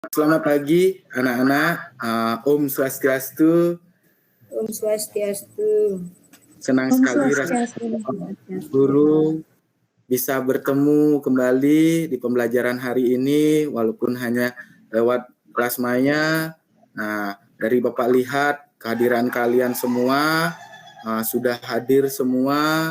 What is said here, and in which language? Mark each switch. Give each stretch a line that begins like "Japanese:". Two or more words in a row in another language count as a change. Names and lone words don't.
Indonesian: Selamat pagi anak-anak.
Balinese: Om Swastiastu. Om Swastiastu.
Indonesian: Senang sekali guru bisa bertemu kembali di pembelajaran hari ini walaupun hanya lewat kelas maya. Nah, dari Bapak lihat kehadiran kalian semua sudah hadir semua.